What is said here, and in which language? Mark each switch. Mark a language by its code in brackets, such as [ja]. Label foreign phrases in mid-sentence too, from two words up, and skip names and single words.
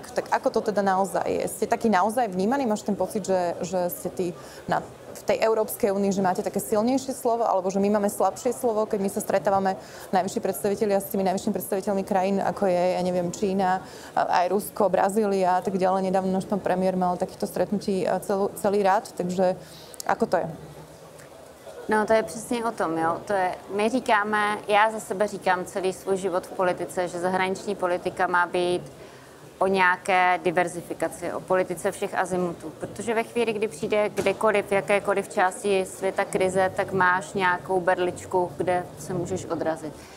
[sk] Tak ako to teda naozaj je? Ste taký naozaj vnímaný? Máš ten pocit, že ste v tej Európskej únii, že máte také silnejšie slovo, alebo že my máme slabšie slovo, keď my sa stretávame najvyšší predstavitelia s tými najvyššími predstaviteľmi krajín, ako je, ja neviem, Čína, aj Rusko, Brazília a tak ďalej. Nedávno náš pán premiér mal takýchto stretnutí celý rád, takže ako to je? [cs] No, to je přesně o tom, jo. My říkáme, já za sebe říkám celý svůj život v politice, že zahraniční politika má být o nějaké diverzifikaci, o politice všech azimutů. Protože ve chvíli, kdy přijde kdekoliv, v jakékoliv části světa krize, tak máš nějakou berličku, kde se můžeš odrazit.